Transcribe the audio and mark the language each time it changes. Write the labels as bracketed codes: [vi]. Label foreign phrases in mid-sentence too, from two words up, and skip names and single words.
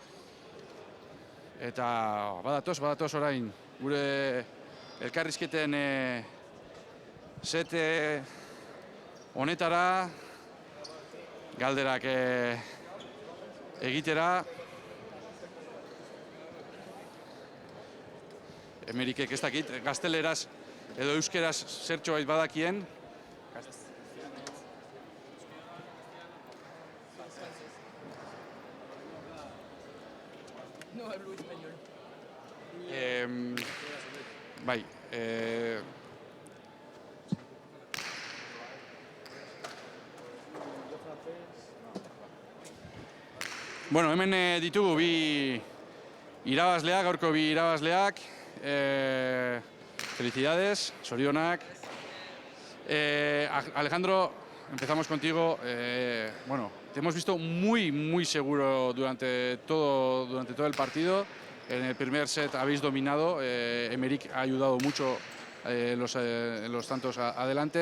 [eu] Eta badatoz orain, gure elkarrizketen sete honetara, galderak egitera. Emerikek ez dakit, gazteleraz edo euskeraz zertxo bait badakien. [es] No hablo español. [eu] Bai. Bueno, hemen ditugu gaurko bi irabazleak. [es] Felicidades, sorionak. Alejandro, empezamos contigo. Bueno, te hemos visto muy seguro durante todo el partido. En el primer set habéis dominado. Emerick ha ayudado mucho en los tantos adelante.